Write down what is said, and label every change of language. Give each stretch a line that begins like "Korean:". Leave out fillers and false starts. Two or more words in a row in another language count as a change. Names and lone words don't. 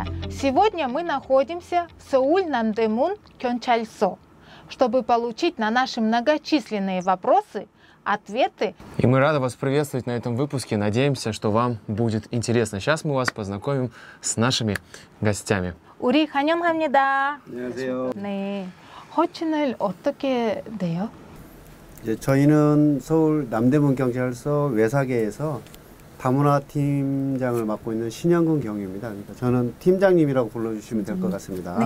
Russian: Сегодня мы находимся в Сеул-Намдэмун Кёнчальсо, чтобы получить на наши многочисленные вопросы ответы. И мы рады вас приветствовать на этом выпуске. Надеемся, что вам будет интересно. Сейчас мы вас познакомим с нашими гостями.
Korean: 우리 환영합니다. 안녕하세요. 네, 호칭을 어떻게 돼요? 저희는 서울 남대문 경찰서 외사계에서 다문화 팀장을 맡고 있는 신영근 경위입니다. 그러니까 저는 팀장님이라고 불러주시면 될 것 같습니다.